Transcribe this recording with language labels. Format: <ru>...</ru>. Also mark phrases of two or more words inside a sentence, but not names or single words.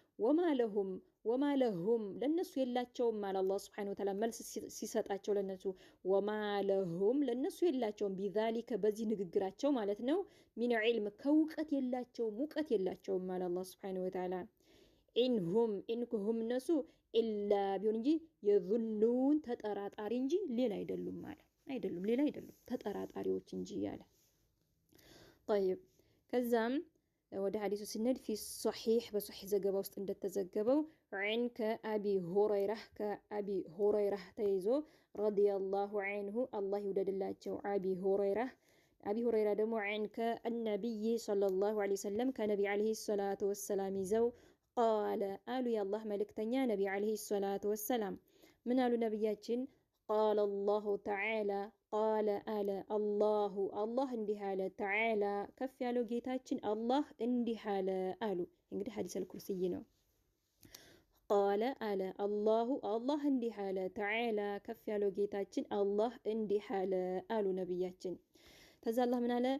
<ar>وما لهم</ar> <am>ለነሱ የላቸውም ማለት አላህ</am> <ar>سبحانه وتعالى</ar> <am>መልስ ሲሰጣቸው ለነሱ</am> <ar>وما لهم</ar> <am>ለነሱ የላቸውም ቢዛሊከ በዚህ ንግግራቸው ማለት ነው</am> <ar>من علم</ar> <am>ከውቀት የላቸውም ሙቀት የላቸውም ማለት አላህ</am> <ar>سبحانه وتعالى</ar> <am>ኢንሁም እነሱ ኢላ ቢሆን እንጂ የዙኑን ተጠራጣሪ እንጂ ሌላ አይደሉም ማለት አይደሉም፣ ሌላ አይደሉም ተጠራጣሪዎች እንጂ ያለ። طيب ከዛም ወደ ሐዲሱ ስንሄድ</am> <ar>في الصحيح</ar> <am>በصحيح ዘገባ ውስጥ እንደተዘገበው</am> <ar>عن كأبي هريرة</ar> <am>ተይዞ</am> <ar>رضي الله عنه الله</ar> <am>ይወደድላቸው أبي هريرة ደግሞ</am> <ar>عن النبي صلى الله عليه وسلم كنبي عليه الصلاة والسلام</ar> <am>ይዘው ቃለ አሉ የአላህ መልእክተኛ</am> <ar>نبي عليه الصلاة والسلام</ar> <am>ምን አሉ ነቢያችን?</am> <ar>قال الله تعالى قال</ar> <am>አለ አላህ እንዲህ አለ ተዓላ ከፍ ያለው ጌታችን አላህ እንዲህ አለ አሉ። እንግዲህ ሐዲስ አልኩርሲይ ነው። ቃለ አለ አላህ እንዲህ አለ ተዓላ ከፍ ያለው ጌታችን አላህ እንዲህ አለ አሉ ነቢያችን። ከዛ አላህ ምን አለ?</am>